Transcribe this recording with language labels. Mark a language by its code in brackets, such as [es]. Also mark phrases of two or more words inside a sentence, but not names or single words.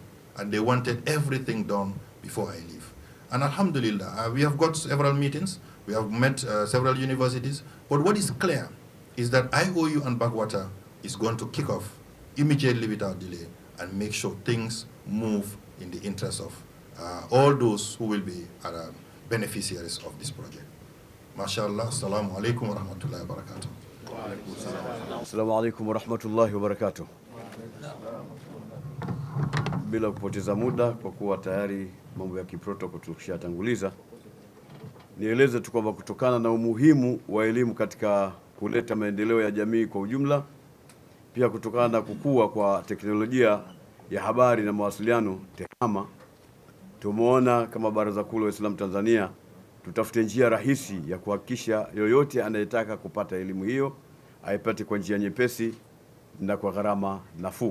[en] And they wanted everything done before I leave. And alhamdulillah, we have got several meetings, we have met several universities, but what is clear is that IOU and Bakwata is going to kick off immediately without delay and make sure things move in the interest of all those who will be beneficiaries of this project. [ar] ما شاء الله، السلام عليكم ورحمة الله وبركاته. السلام عليكم ورحمة الله وبركاته. [sw] Bila kupoteza muda, kwa kuwa tayari mambo ya kiprotokoli tulishatanguliza, nieleze tu kwamba kutokana na umuhimu wa elimu katika kuleta maendeleo ya jamii kwa ujumla, pia kutokana na kukua kwa teknolojia ya habari na mawasiliano TEHAMA, tumeona kama Baraza Kuu la Waislamu Tanzania tutafute njia rahisi ya kuhakikisha yoyote anayetaka kupata elimu hiyo aipate kwa njia nyepesi na kwa gharama nafuu.